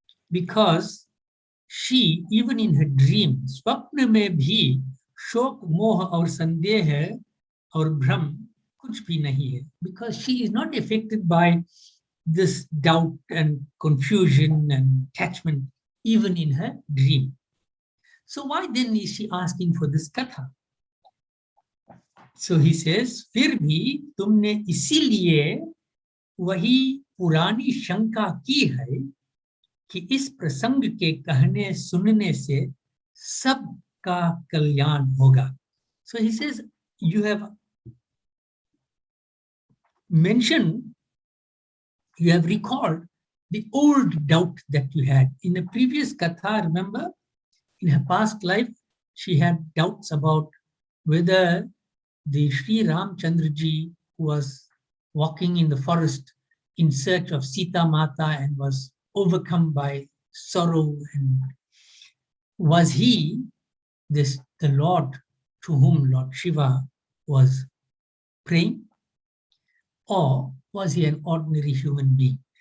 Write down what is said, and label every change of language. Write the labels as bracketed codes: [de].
[en] because she, even in her dream, [hi] स्वप्न में भी शोक मोह और संदेह और भ्रम कुछ भी नहीं है, [en] because she is not affected by this doubt and confusion and attachment even in her dream. So why then is she asking for this katha? So he says, [hi] फिर भी तुमने इसीलिए वही पुरानी शंका की है कि इस प्रसंग के कहने सुनने से सबका कल्याण होगा. [en] So he says, you have mentioned, you have recalled the old doubt that you had. In the previous katha, remember, in her past life, she had doubts about whether the Sri Ramchandraji, who was walking in the forest in search of Sita Mata and was overcome by sorrow, and was he the Lord to whom Lord Shiva was praying, or was he an ordinary human being?